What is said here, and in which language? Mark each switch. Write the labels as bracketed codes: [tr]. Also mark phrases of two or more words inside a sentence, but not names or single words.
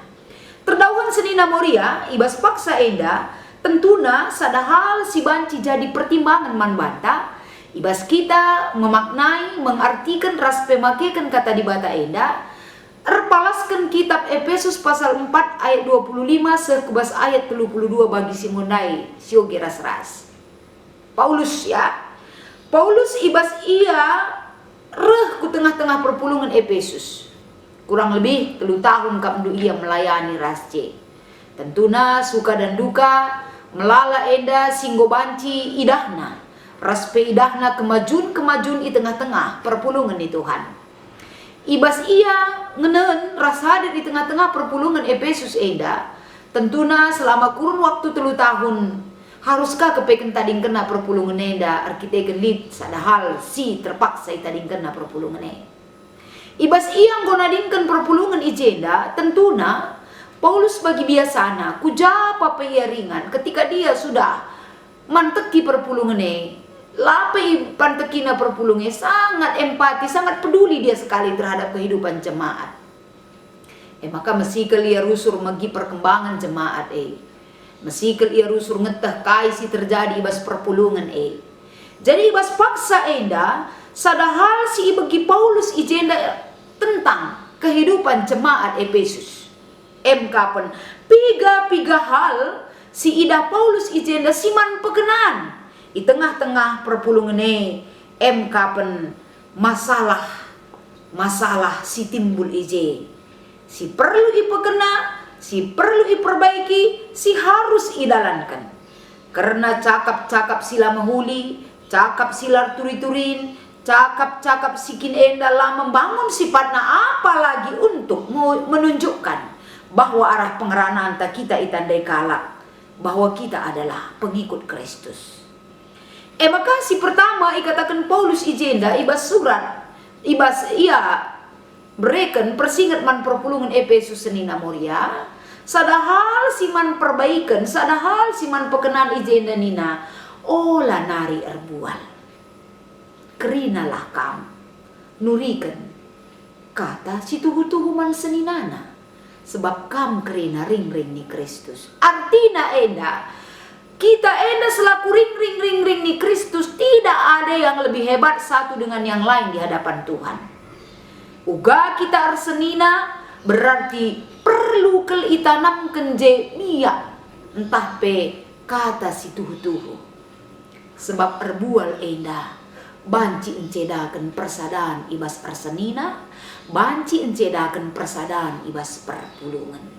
[btx] Terdauhan senina Moria ibas paksa enda tentuna sada hal si banci jadi pertimbangan man banta ibas kita [id] memaknai mengartikan [btx] ras pemakekan kata dibata enda erpalaskan kitab Efesus pasal 4 ayat 25 sekubas ayat 32 bagi simonai sioge ras-ras. Paulus ibas ia reh ku tengah-tengah perpulungan Efesus. [id] Kurang lebih 3 tahun [btx] kamdu ia melayani rasce. Tentuna [id] suka dan duka [btx] melala enda singgo banci idahna. Raspe idahna kemajuan di tengah-tengah perpulungan di Tuhan. Ibas ia ngenen rasa di tengah-tengah perpulungan Efesus enda. Tentuna [id] selama kurun waktu 3 tahun haruskah [btx] kepeken tading kena perpulungan enda arkitek lid sadahal si terpaksa tading kena perpulungan enda. Ibas ia nggonadingkan perpulungan ijenda tentuna Paulus bagi biasana kujapa ringan [id] ketika dia sudah [btx] manteki perpulungan lapai pantekina perpulungan [id] sangat empati, sangat peduli dia sekali terhadap kehidupan jemaat. [btx] Maka mesikel ia rusur magi perkembangan jemaat mesikel ia rusur ngeteh kaisi terjadi ibas perpulungan Jadi ibas paksa enda sadahal si bagi Paulus ijenda tentang kehidupan jemaat Efesus. Kapan piga hal si ida Paulus ijenda siman pekenan di tengah-tengah perpulungan kapan masalah si timbul si perlu ipekena, si perlu iperbaiki, si harus idalankan. Karena cakap-cakap sila mahuli, cakap sila turi-turin, cakap-cakap sikin enda lah [id] membangun sifatnya apalagi untuk menunjukkan bahwa arah pengeranaan kita itandai [btx] kalak, [id] bahwa kita adalah pengikut Kristus. [btx] Maka si pertama ikatakan Paulus ijenda ibas surat ibas ia bereken persingat man perpulungan Efesus senina Moria sadahal siman perbaikan sadahal siman pekenan ijenda nina ola nari erbual kerinalah kam nurikan kata si tuhu-tuhu man seninana sebab kam kerina ring-ring ni Kristus artina enda kita enda selaku ring ni Kristus [id] tidak ada yang lebih hebat satu dengan yang lain di hadapan Tuhan. [btx] Uga kita arsenina berarti perlu kel itanam kenje miak entah pe kata si tuhu-tuhu. Sebab erbual enda banci encedakan persadaan ibas arsenina, banci encedakan persadaan ibas perpulungan.